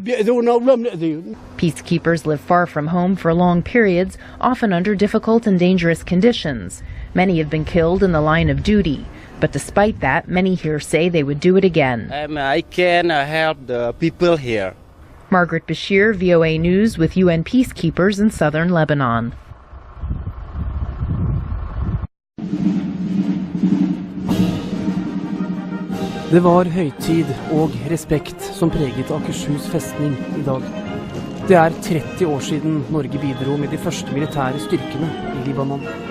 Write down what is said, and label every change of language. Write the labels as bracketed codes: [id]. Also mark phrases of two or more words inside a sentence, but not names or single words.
[en] Peacekeepers live far from home for long periods, often under difficult and dangerous conditions. Many have been killed in the line of duty, but despite that, many here say they would do it again. I can help the people here. Margaret Bashir, VOA News, with UN peacekeepers in southern Lebanon. [no] Det var høytid og respekt som preget Akershus festning i dag. Det er 30 år siden Norge bidro med de første militære styrkene i Libanon.